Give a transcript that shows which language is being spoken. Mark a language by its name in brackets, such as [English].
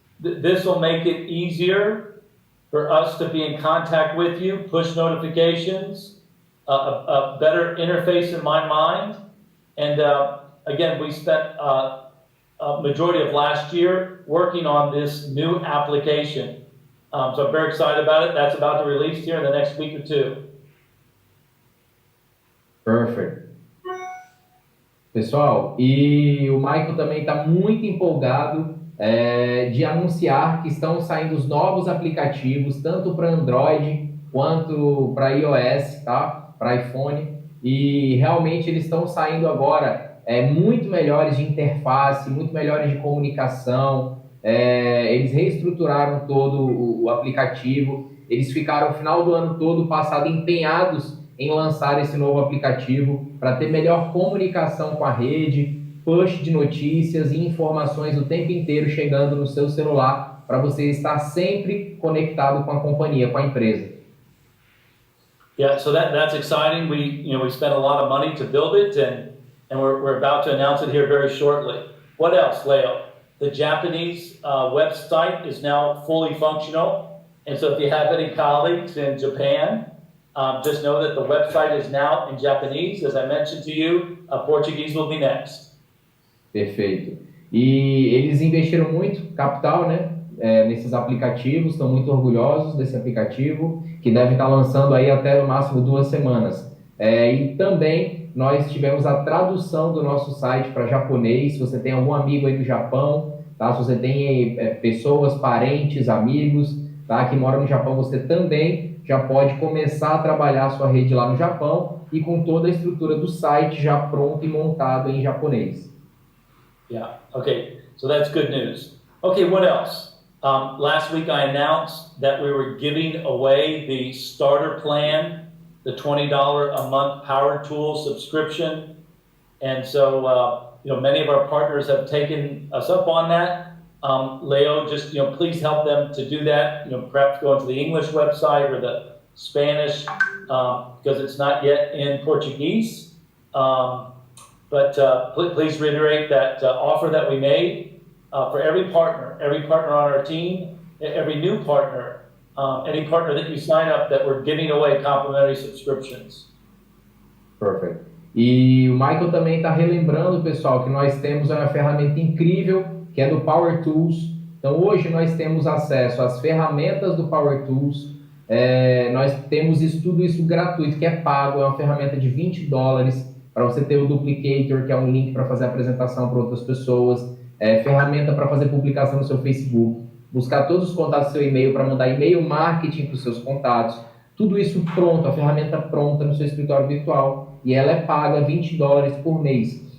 [English] This will make it easier for us to be in contact with you, push notifications, a better interface in my mind, and again, we spent a majority of last year working on this new application. So I'm very excited about it. That's about to release here in the next week or 2. Perfect. [Portuguese] Pessoal, e o Michael também está muito empolgado de anunciar que estão saindo os novos aplicativos, tanto para Android quanto para iOS, tá? Para iPhone. E realmente eles estão saindo agora muito melhores de interface, muito melhores de comunicação. Eles reestruturaram todo o aplicativo. Eles ficaram o final do ano todo passado empenhados em lançar esse novo aplicativo para ter melhor comunicação com a rede, push de notícias e informações o tempo inteiro chegando no seu celular para você estar sempre conectado com a companhia, com a empresa. [English] Yeah, so that's exciting. We spent a lot of money to build it, and we're about to announce it here very shortly. What else, Leo? The Japanese website is now fully functional, and so if you have any colleagues in Japan, just know that the website is now in Japanese. As I mentioned to you, Portuguese will be next. [Portuguese] Perfeito. E eles investiram muito capital, né, nesses aplicativos, estão muito orgulhosos desse aplicativo, que deve estar lançando aí até no máximo 2 semanas. E também nós tivemos a tradução do nosso site para japonês. Se você tem algum amigo aí do Japão, tá? Se você tem pessoas, parentes, amigos, tá, que moram no Japão, você também já pode começar a trabalhar a sua rede lá no Japão e com toda a estrutura do site já pronto e montado em japonês. [English] Yeah, okay, so that's good news. Okay, what else? Last week I announced that we were giving away the starter plan, the $20 a month Power Tool subscription. And so, many of our partners have taken us up on that. Leo, just, please help them to do that. Perhaps go into the English website or the Spanish, because it's not yet in Portuguese. But please reiterate that offer that we made for every partner on our team, every new partner, any partner that you sign up, that we're giving away complimentary subscriptions. Perfect. [Portuguese] E o Michael também está relembrando, pessoal, que nós temos uma ferramenta incrível, que é do Power Tools. Então, hoje nós temos acesso às ferramentas do Power Tools. Nós temos tudo isso gratuito, que é pago, é uma ferramenta de $20 para você ter o Duplicator, que é um link para fazer apresentação para outras pessoas, ferramenta para fazer publicação no seu Facebook, buscar todos os contatos do seu e-mail para mandar e-mail marketing para os seus contatos, tudo isso pronto, a ferramenta pronta no seu escritório virtual, e ela é paga $20 por mês.